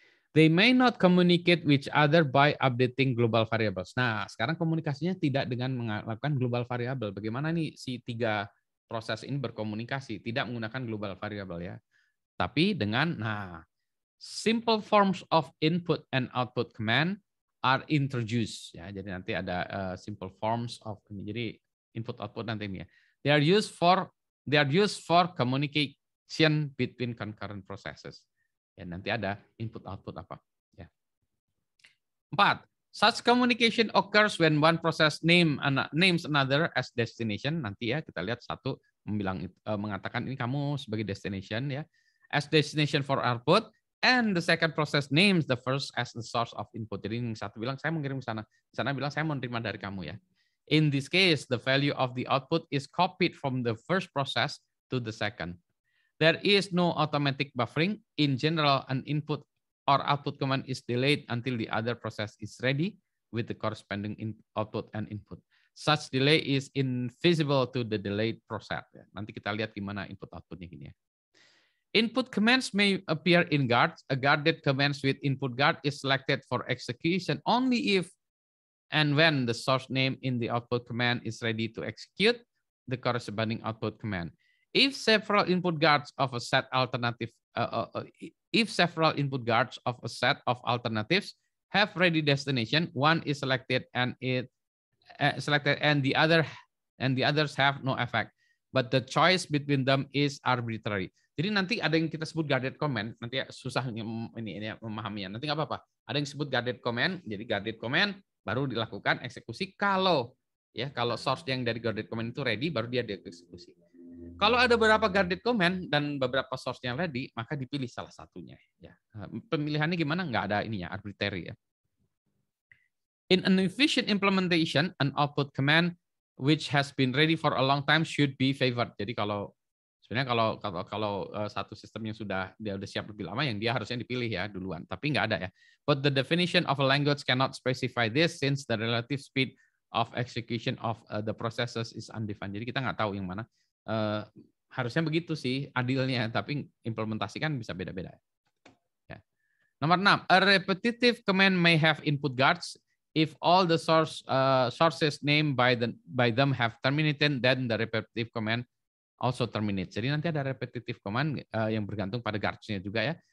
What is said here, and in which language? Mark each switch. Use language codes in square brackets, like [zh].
[en] They may not communicate with each other by updating global variables. [id] Nah, sekarang komunikasinya tidak dengan melakukan global variable. Bagaimana nih si 3 proses ini berkomunikasi? Tidak menggunakan global variable ya. Tapi dengan [en] simple forms of input and output command are introduced ya. [id] Jadi nanti ada [en] simple forms of [id] ini. Jadi input output nanti ini ya. [en] They are used for communication between concurrent processes. [id] Ya, nanti ada input output apa. Ya. 4. [en] Such communication occurs when one process names another as destination. [id] Nanti ya kita lihat satu mengatakan ini kamu sebagai destination ya, [en] as destination for output, and the second process names the first as the source of input. [id] Jadi yang satu bilang saya mengirim ke sana, sana bilang saya mau menerima dari kamu ya. [en] In this case, the value of the output is copied from the first process to the second. There is no automatic buffering. In general, an input or output command is delayed until the other process is ready with the corresponding output and input. Such delay is invisible to the delayed process. [id] Nanti kita lihat gimana input outputnya gini ya. [en] Input commands may appear in guards. A guarded command with input guard is selected for execution only if and when the source name in the output command is ready to execute the corresponding output command. If several input guards of a set alternatives have ready destination, one is selected and the others have no effect. But the choice between them is arbitrary. [id] Jadi nanti ada yang kita sebut guarded command, nanti susah ini memahaminya. Nanti nggak apa-apa. Ada yang disebut guarded command, jadi guarded command baru dilakukan eksekusi kalau source yang dari guarded command itu ready, baru dia dieksekusi. Kalau ada beberapa guarded command dan beberapa source yang ready, maka dipilih salah satunya. Ya. Pemilihannya gimana? Nggak ada ininya, arbitrary ya. [en] In an efficient implementation, an output command which has been ready for a long time should be favored. [id] Jadi sebenarnya kalau satu sistem yang dia udah siap lebih lama, yang dia harusnya dipilih ya duluan. Tapi nggak ada ya. [en] But the definition of a language cannot specify this since the relative speed of execution of the processes is undefined. [id] Jadi kita nggak tahu yang mana. Harusnya begitu sih adilnya, tapi implementasi kan bisa beda-beda. Ya. [en] Nomor 6, a repetitive command may have input guards. If all the sources named by them have terminated, then the repetitive command also terminates. [id] Jadi nanti ada repetitive command yang bergantung pada guards-nya juga ya.